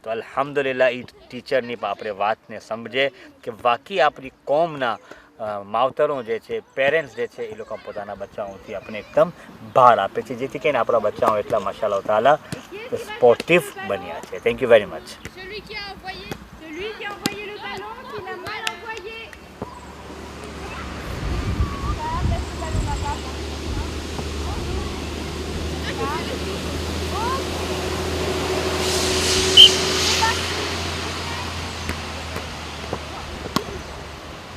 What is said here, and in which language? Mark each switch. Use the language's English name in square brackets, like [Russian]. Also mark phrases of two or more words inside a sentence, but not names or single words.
[Gujarati] તો અલ્હમ્દુલિલ્લાહ એ ટીચરની પણ આપણે વાતને સમજે કે વાકઈ આપણી કોમના માવતરો જે છે, પેરેન્ટ્સ જે છે, એ લોકો પોતાના બચ્ચાઓથી આપણે એકદમ ભાર આપે છે, જેથી કરીને આપણા બચ્ચાઓ એટલા [Arabic] ما شاء الله تعالى [Gujarati] સ્પોર્ટિવ બન્યા છે. [English] thank you very much. [French] Celui qui a envoyé le ballon, qui l'a mal envoyé. Marcel,